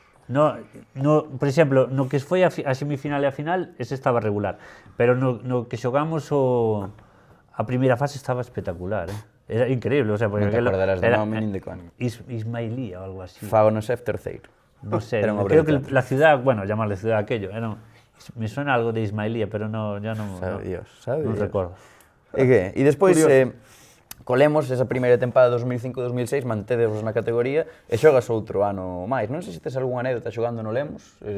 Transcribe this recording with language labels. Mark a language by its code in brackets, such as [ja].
[gl] No, por exemplo, no que foi a semifinal e a final, ese estaba regular, pero no que xogamos a primeira fase estaba espectacular, era increíble, o sea, porque Non te acordarás do nome nin de coña. Ismailía ou algo así. Fágonos terceiro. [es] No sé, [gl] Era unha [es] creo [gl] obra de [es] que la ciudad, bueno, llamarle ciudad aquello, me suena algo de Ismailía, pero ya [gl] non non recordo. E que? E despois colemos esa primeira tempada 2005-2006, mantedevos na categoría e xogas outro ano máis. Non sei se tes algunha anécdota xogando no Lemos.